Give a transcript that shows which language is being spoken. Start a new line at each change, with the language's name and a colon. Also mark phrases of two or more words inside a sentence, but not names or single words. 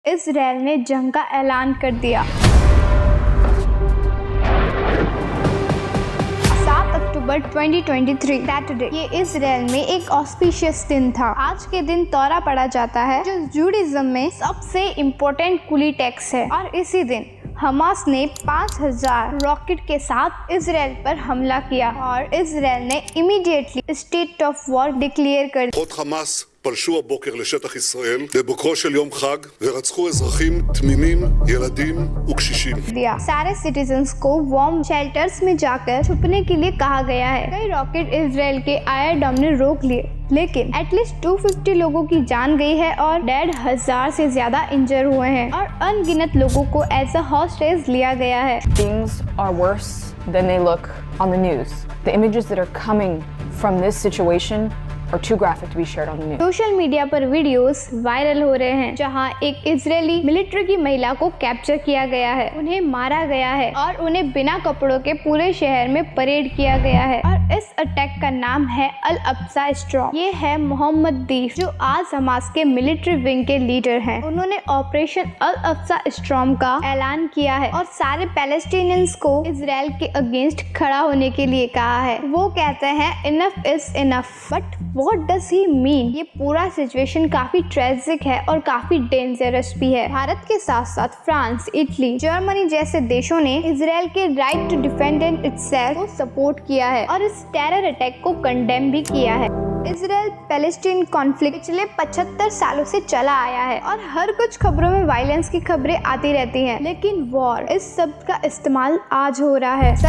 Hindi: इजराइल ने जंग का ऐलान कर दिया। 7 अक्टूबर 2023 सैटरडे, ये इजराइल में एक ऑस्पिशियस दिन था। आज के दिन तौरा पड़ा जाता है जो जूडिज्म में सबसे इम्पोर्टेंट
English: holy text
Hindi: है, और इसी दिन हमास ने 5000 रॉकेट के साथ इजराइल पर हमला किया और इजराइल ने इमीडिएटली
English: state of war declare
Hindi: कर
Hebrew: חמאס פלשו הבוקר לשטח ישראל בבוקרו של יום חג ורצחו אזרחים תמימים, ילדים וקשישים.
Hindi: दिया। सारे सिटीजन्स को
English: warm shelters
Hindi: में जाकर छुपने के लिए कहा गया है। कई रॉकेट इजराइल के आयरन डोम ने रोक लिए, लेकिन एटलीस्ट 250 लोगों की जान गई है और 1,500 से ज्यादा इंजर हुए हैं और अनगिनत लोगों को
English: as a hostage
Hindi: लिया गया है।
English: Things are worse than they look on the news. The images that are coming from this situation are too graphic to be shared on the news. social media
Hindi: पर
English: videos viral
Hindi: हो रहे हैं जहां एक इजरायली मिलिट्री की महिला को कैप्चर किया गया है, उन्हें मारा गया है और उन्हें बिना कपड़ों के पूरे शहर में परेड किया गया है। और इस अटैक का नाम है अल अक्सा स्टॉर्म। ये है मोहम्मद दीफ, जो आज हमास के
English: military wing
Hindi: के लीडर हैं। उन्होंने ऑपरेशन अल अक्सा स्टॉर्म का ऐलान किया है और सारे पैलेस्टीनियंस को इजराइल के अगेंस्ट खड़ा होने के लिए कहा है। वो कहते हैं
English: Enough is enough. But what does he mean?
Hindi: ये पूरा सिचुएशन काफी ट्रेजिक है और काफी डेंजरस भी है। भारत के साथ साथ फ्रांस, इटली, जर्मनी जैसे देशों ने इजराइल के
English: right to defend itself
Hindi: को सपोर्ट किया है और इस
English: terror attack
Hindi: को कंडेम भी किया है। इजराइल पैलेस्टीन कॉन्फ्लिक्ट पिछले 75 सालों से चला आया है और हर कुछ खबरों में वायलेंस की खबरें आती रहती हैं, लेकिन वॉर इस शब्द का इस्तेमाल आज हो रहा है।